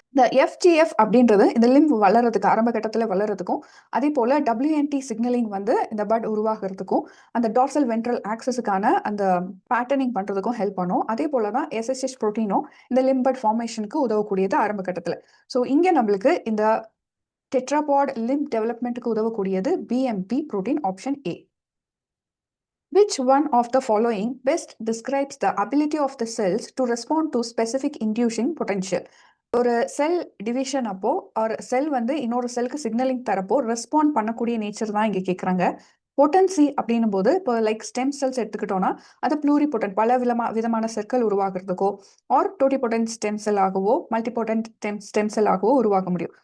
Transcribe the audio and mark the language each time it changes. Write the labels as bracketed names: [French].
[Tamil] இந்த எஃப்ஜிஎஃப் அப்படின்றது இந்த லிம்ப் வளர்றதுக்கு ஆரம்ப கட்டத்தில் வளர்றதுக்கும் அதே போல டபிள்யூஎன்டி சிக்னலிங் வந்து இந்த பட் உருவாகிறதுக்கும் அந்த டார்சல் வென்ட்ரல் ஆக்சஸுக்கான அந்த பேட்டர்னிங் பண்றதுக்கும் ஹெல்ப் பண்ணும். அதே போல தான் எஸ்எஸ்ஹெச் ப்ரோட்டீனும் இந்த லிம்ப் பட் ஃபார்மேஷனுக்கு உதவக்கூடியது ஆரம்ப கட்டத்தில். ஸோ இங்கே நம்மளுக்கு இந்த டெட்ராபாட் lymph டெவலப்மெண்ட்டுக்கு உதவக்கூடியது BMP protein option A. [English] Which one of the following best describes the ability of the cells to respond to specific inducing potential? [Tamil] ஒரு செல் டிவிஷன் அப்போ ஒரு செல் வந்து இன்னொரு செல்லுக்கு சிக்னலிங் தரப்போ ரெஸ்பாண்ட் பண்ணக்கூடிய நேச்சர் தான் இங்கே கேட்குறாங்க. பொட்டன்சி அப்படின்னும் போது இப்போ லைக் ஸ்டெம் செல்ஸ் எடுத்துக்கிட்டோம்னா அது ப்ளூரிபொட்டன்ட் பல விதமான செல்கள் உருவாகிறதுக்கோ ஆர் டோட்டிபொட்டன்ட் ஸ்டெம் செல் ஆகவோ மல்டிபொட்டன்ட் ஸ்டெம் செல் ஆகவோ உருவாக்க முடியும்.